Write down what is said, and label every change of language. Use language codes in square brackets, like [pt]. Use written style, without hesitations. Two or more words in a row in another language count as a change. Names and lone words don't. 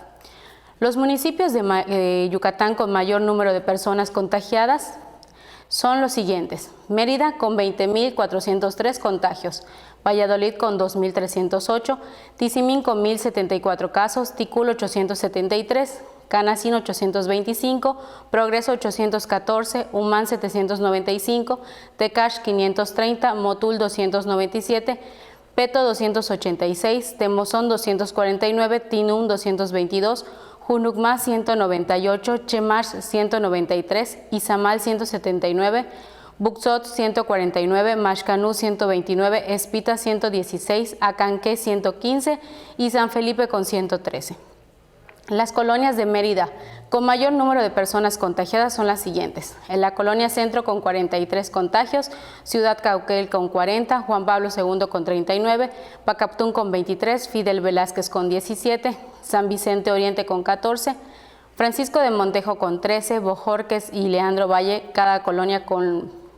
[es] Los municipios de Yucatán con mayor número de personas contagiadas son los siguientes: Mérida con 20.403 contagios, Valladolid con 2.308, Tizimín con 1.074 casos, Ticul 873, Canacín 825, Progreso 814, Umán 795, Tecash 530, Motul 297, Peto 286, Temozón 249, Tinum 222, Junucmá 198, Chemash 193, Izamal 179, Buxot 149, Maxcanú 129, Espita 116, Acanqué 115 y San Felipe con 113. Las colonias de Mérida con mayor número de personas contagiadas son las siguientes: en la colonia Centro con 43 contagios, Ciudad Cauquel con 40, Juan Pablo II con 39, Pacaptún con 23, Fidel Velázquez con 17, San Vicente Oriente con 14, Francisco de Montejo con 13, Bojorques y Leandro Valle, cada colonia con